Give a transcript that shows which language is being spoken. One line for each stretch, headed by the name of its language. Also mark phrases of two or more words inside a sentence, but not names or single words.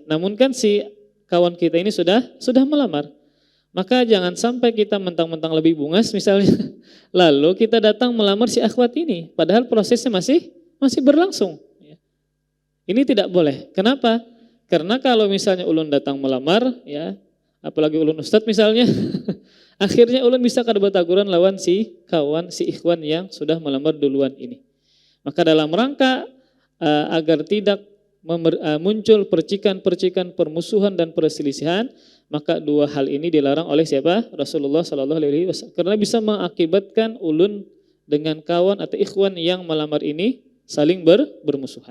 Indonesian: Namun kan si kawan kita ini sudah melamar. Maka jangan sampai kita mentang-mentang lebih bungas misalnya, lalu kita datang melamar si akhwat ini, padahal prosesnya masih berlangsung. Ini tidak boleh. Kenapa? Karena kalau misalnya ulun datang melamar, ya,
Banjar: apalagi ulun ustadz misalnya, akhirnya ulun bisa kada bataguran lawan si kawan,
Indonesian: si ikhwan yang sudah melamar duluan ini. Maka dalam rangka agar tidak muncul percikan-percikan permusuhan dan perselisihan, maka dua hal ini dilarang oleh siapa? Rasulullah SAW. Karena bisa mengakibatkan ulun dengan kawan atau ikhwan yang melamar ini saling bermusuhan.